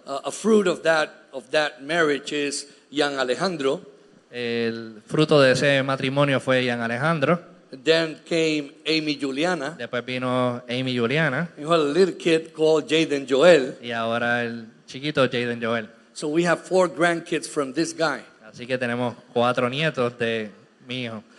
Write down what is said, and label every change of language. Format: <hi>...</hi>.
<en>A fruit of that marriage is young Alejandro.</en> <es>El fruto de ese matrimonio fue Gian Alejandro.</es> <en>Then came Amy Juliana.</en> <es>Después vino Amy Juliana.</es> <en>You had a little kid called Jaden Joel.</en> <es>Y ahora el chiquito Jaden Joel.</es> <en>So we have 4 grandkids from this guy.</en> <es>Así que tenemos 4 nietos de mi hijo.</es>